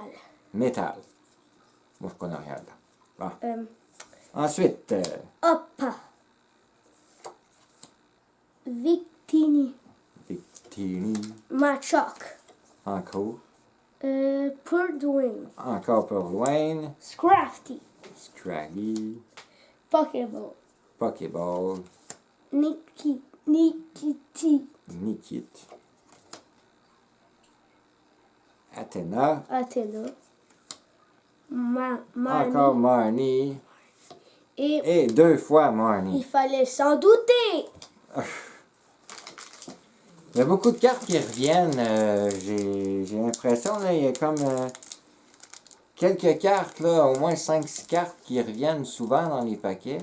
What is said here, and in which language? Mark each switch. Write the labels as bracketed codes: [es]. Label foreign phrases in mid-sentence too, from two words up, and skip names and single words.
[fr] métal. Moi, je connais rien là. Bon. Euh, Ensuite, hop. Victini. Victini. Machoc. Encore. Purdwing. Encore pour Wayne. Scrafty. Scraggy. Pokéball. Pokéball. Nikiti. Nikit. Athéna. Athena. Marnie. Encore Marnie. Et Et 2 fois il Marnie. fallait s'en douter. Il y a beaucoup de cartes qui reviennent. J'ai l'impression, là, il y a comme quelques cartes, là, au moins 5-6 cartes qui reviennent souvent dans les paquets.